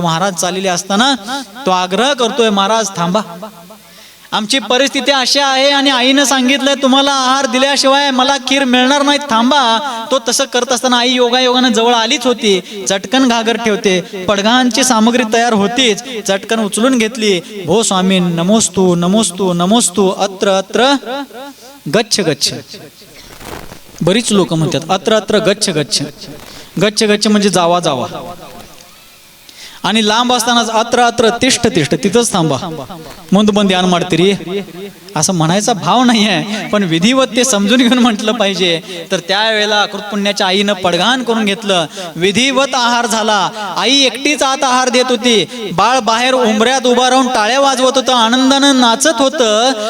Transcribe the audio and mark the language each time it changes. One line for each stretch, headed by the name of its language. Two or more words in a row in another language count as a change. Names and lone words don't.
Marathi: महाराज चाललेले असताना तो आग्रह करतोय, महाराज थांबा, आमची परिस्थिती अशी आहे आणि आईनं सांगितलंय तुम्हाला आहार दिल्याशिवाय मला खीर मिळणार नाही, थांबा. तो तसं करत असताना आई योगायोगानं जवळ आलीच होती. चटकन घागर ठेवते, पडघांची सामग्री तयार होतीच, चटकन उचलून घेतली.
Sanskrit: भो स्वामी नमोस्तु नमोस्तु नमोस्तु, अत्र अत्र गच्छ गच्छ.
Marathi: बरीच लोक म्हणतात
Sanskrit: अत्र अत्र गच्छ गच्छ. गच्छ गच्छ
Marathi: म्हणजे जावा जावा, आणि लांब असतानाच
Sanskrit: अत्र अत्र तिष्ठ तिष्ठ,
Marathi: तिथंच थांबा, मुंदबंदी आण माडतिरी, असं म्हणायचा भाव नाही आहे, पण विधिवत ते समजून घेऊन म्हटलं पाहिजे. तर त्यावेळेला अकृत पुण्याच्या आईनं पडघाण करून घेतलं, विधिवत आहार झाला. आई एकटीच आत आहार देत होती, बाळ बाहेर उंबऱ्यात उभा राहून टाळ्या वाजवत होतं, आनंदानं नाचत होतं.